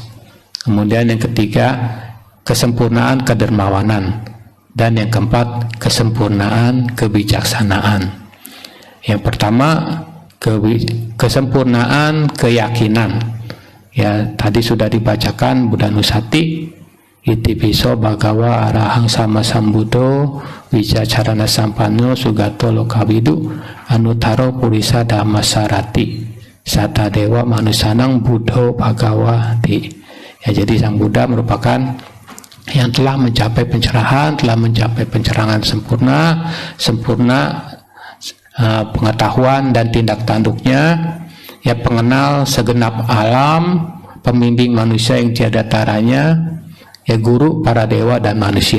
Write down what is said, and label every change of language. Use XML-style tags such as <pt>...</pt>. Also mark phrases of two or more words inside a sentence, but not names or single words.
<id>Kemudian yang ketiga, kesempurnaan kedermawanan. Dan yang keempat, kesempurnaan kebijaksanaan. Yang pertama, kesempurnaan keyakinan. Ya, tadi sudah dibacakan</id> <pi>Buddha Nusati, iti piso bhagawa arahang sama sambuddho wicacarana sampanno sugato lokawidu anutaro purisa dhammasarati sata dewa manusanang buddho bhagawati.</pi> <id>Ya, jadi Sang Buddha merupakan yang telah mencapai pencerahan, telah mencapai pencerangan sempurna pengetahuan dan tindak tanduknya, ya, pengenal segenap alam, pembimbing manusia yang tiada taranya, ya, guru para dewa dan manusia.</id>